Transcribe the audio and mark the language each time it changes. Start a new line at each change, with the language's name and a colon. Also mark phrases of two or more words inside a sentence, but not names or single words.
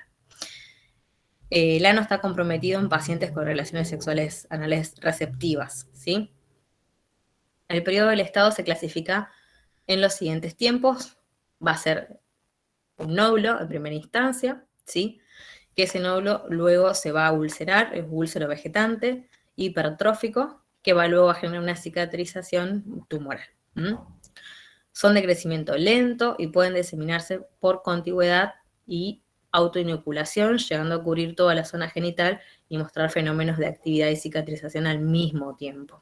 Spanish: El ano está comprometido en pacientes con relaciones sexuales anales receptivas, ¿sí? El periodo del estado se clasifica en los siguientes tiempos. Va a ser un nódulo en primera instancia, ¿sí? Que ese nódulo luego se va a ulcerar, es úlcero vegetante, hipertrófico, que va luego a generar una cicatrización tumoral. Son de crecimiento lento y pueden diseminarse por contigüedad y autoinoculación, llegando a cubrir toda la zona genital y mostrar fenómenos de actividad y cicatrización al mismo tiempo.